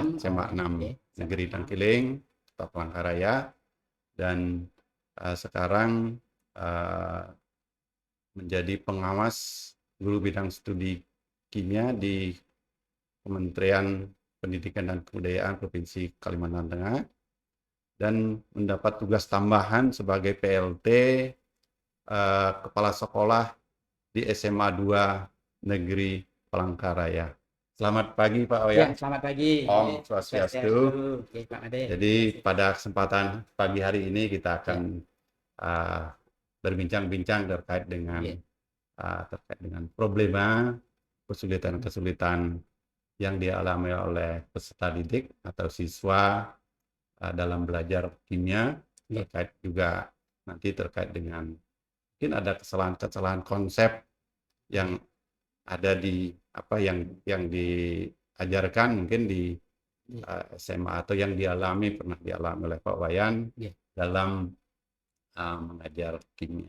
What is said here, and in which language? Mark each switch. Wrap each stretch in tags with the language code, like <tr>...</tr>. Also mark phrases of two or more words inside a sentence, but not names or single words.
<id>SMA 6 Negeri Tengkiling, Kota Palangkaraya, dan sekarang menjadi pengawas guru bidang studi kimia di Kementerian Pendidikan dan Kebudayaan Provinsi Kalimantan Tengah, dan mendapat tugas tambahan sebagai PLT Kepala Sekolah di SMA 2 Negeri Palangkaraya. Selamat pagi Pak Wayan. Ya, selamat pagi.</id> <ban>Om Swastiastu.</ban> <id>Pak Made. Jadi pada kesempatan pagi hari ini kita akan berbincang-bincang terkait dengan problema, kesulitan-kesulitan yang dialami oleh peserta didik atau siswa dalam belajar kimia, terkait juga nanti terkait dengan mungkin ada kesalahan-kesalahan konsep yang ada di yang diajarkan mungkin di SMA atau yang pernah dialami oleh Pak Wayan dalam mengajar kimia.</id>